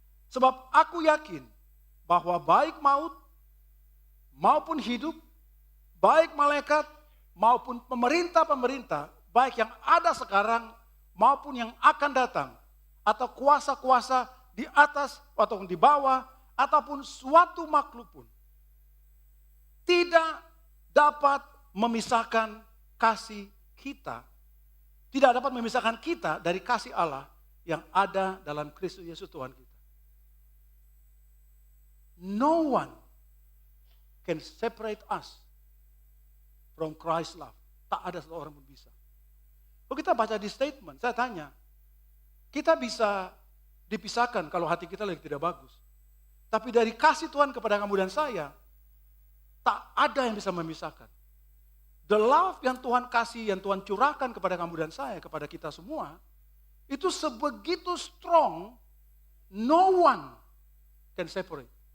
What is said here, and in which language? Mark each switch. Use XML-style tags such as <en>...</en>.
<id>Sebab aku yakin bahwa baik maut maupun hidup, baik malaikat maupun pemerintah-pemerintah, baik yang ada sekarang maupun yang akan datang, atau kuasa-kuasa di atas atau di bawah, ataupun suatu makhluk pun, tidak dapat memisahkan kasih kita, tidak dapat memisahkan kita dari kasih Allah yang ada dalam Kristus Yesus Tuhan kita.</id> <en>No one can separate us from Christ's love.</en> <id>Tak ada seorang pun bisa. Kalau kita baca di statement, saya tanya, kita bisa dipisahkan kalau hati kita lagi tidak bagus. Tapi dari kasih Tuhan kepada kamu dan saya, tak ada yang bisa memisahkan. The love yang Tuhan kasih, yang Tuhan curahkan kepada kamu dan saya, kepada kita semua, itu sebegitu strong, no one can separate.</id>